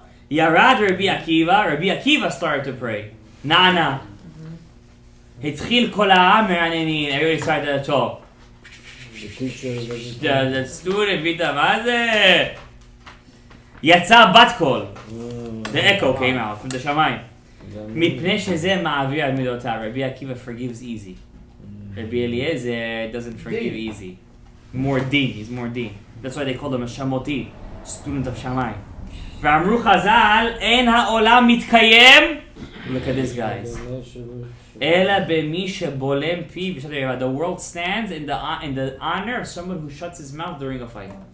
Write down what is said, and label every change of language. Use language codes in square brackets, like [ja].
[en] Yarad Rabbi Akiva started to pray. Na'ana. [he] Hitchil kol ha'am me'anenin. [en] Everybody started to talk. The student, Vita, [he] מה זה? יצא בת קול. [en] The echo came out from the שמיים. [he] מפני שזה מעביר על מידותיו. [en] Rabbi Akiva forgives easy. Rabbi Eliezer doesn't forgive easy. He's more dean. That's why they call him a shamoti, student of שמיים. [he] ואמרו חז"ל, אין העולם מתקיים. [en] Look at this, guys. [he] אלא במי שבולם פיו. [en] The world stands in the honor of someone who shuts his mouth during a fight.